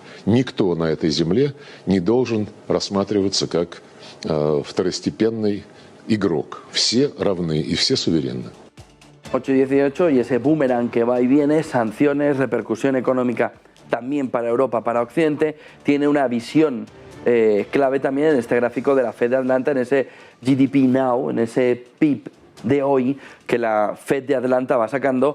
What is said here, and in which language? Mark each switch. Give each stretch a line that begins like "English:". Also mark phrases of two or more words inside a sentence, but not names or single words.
Russian: Никто на этой земле не должен рассматриваться как второстепенный игрок. Все равны и все суверенны.
Spanish: 8:18 y ese boomerang que va y viene, sanciones, repercusión económica también para Europa, para Occidente, tiene una visión clave también en este gráfico de la Fed de Atlanta, en ese GDP Now, en ese PIB de hoy que la Fed de Atlanta va sacando.